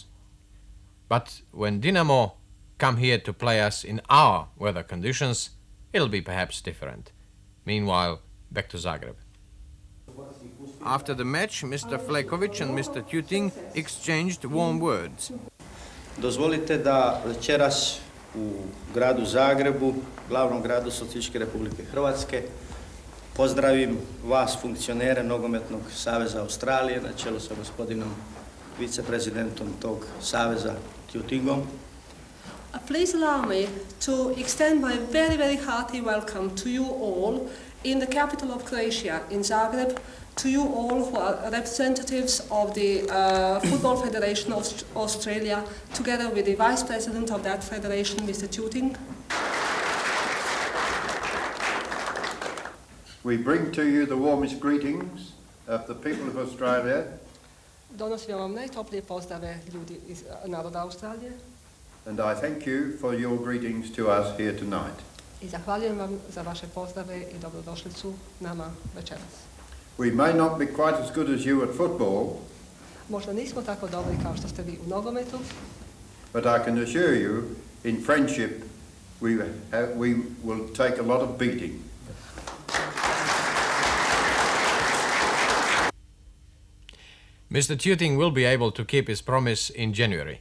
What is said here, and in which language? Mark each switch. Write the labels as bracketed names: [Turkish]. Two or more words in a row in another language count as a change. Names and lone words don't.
[English] But when Dinamo come here to play us in our weather conditions, it'll be perhaps different. Meanwhile, back to Zagreb. After the match, Mr. FLEKOVIC and Mr. Tuting exchanged warm words. [Croatian] Dozvolite da večeras u gradu Zagrebu, glavnom gradu Socijalističke Republike Hrvatske, pozdravim vas, funkcionere Nogometnog saveza Australije, na čelu sa gospodinom viceprezidentom tog saveza Tutingom. [English] Please allow me to extend my very, very hearty welcome to you all in the capital of Croatia, in Zagreb, to you all who are representatives of the Football Federation of Australia, together with the Vice President of that federation, Mr. Tuting. We bring to you the warmest greetings of the people of Australia. [Croatian] Donosim vam najtoplije pozdrave ljudi iz naroda Australije. [English] And I thank you for your greetings to us here tonight. [Croatian] I zahvaljujem vam za vaše pozdrave I dobrodošlicu nama večeras. [English] We may not be quite as good as you at football, [Croatian] Možda nismo tako dobri kao što ste vi u nogometu, [English] but I can assure you, in friendship, we will take a lot of beating. Mr. Tuting will be able to keep his promise in January.